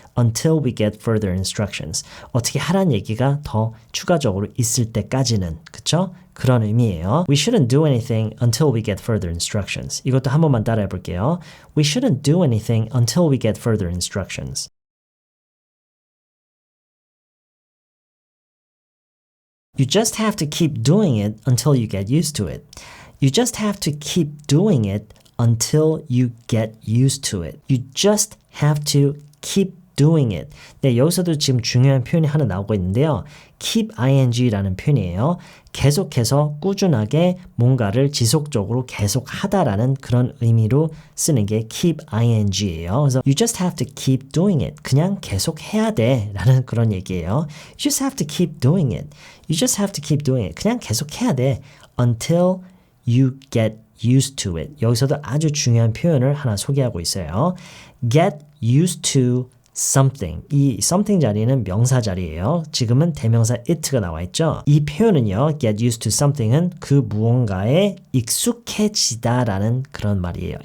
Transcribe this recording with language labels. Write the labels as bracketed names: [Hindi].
[English] Until we get further instructions. [Korean] 어떻게 하라는 얘기가 더 추가적으로 있을 때까지는. 그쵸? 그런 의미예요. [English] We shouldn't do anything until we get further instructions. [Korean] 이것도 한 번만 따라해 볼게요. [English] We shouldn't do anything until we get further instructions. You just have to keep doing it until you get used to it. You just have to keep doing it until you get used to it. You just have to keep doing it. [Korean] 네, 여기서도 지금 중요한 표현이 하나 나오고 있는데요. keep ing라는 표현이에요. 계속해서 꾸준하게 뭔가를 지속적으로 계속 하다라는 그런 의미로 쓰는 게 keep ing예요. [English] 그래서 you just have to keep doing it. [Korean] 그냥 계속 해야 돼 라는 그런 얘기예요. [English] You just have to keep doing it. You just have to keep doing it. [Korean] 그냥 계속 해야 돼. [English] Until you get used to it. [Korean] 여기서도 아주 중요한 표현을 하나 소개하고 있어요. [English] Get used to something. [Korean] 이 something 자리는 명사 자리예요. 지금은 대명사 it가 나와 있죠. 이 표현은요. get used to something은 그 무언가에 익숙해지다라는 그런 말이에요.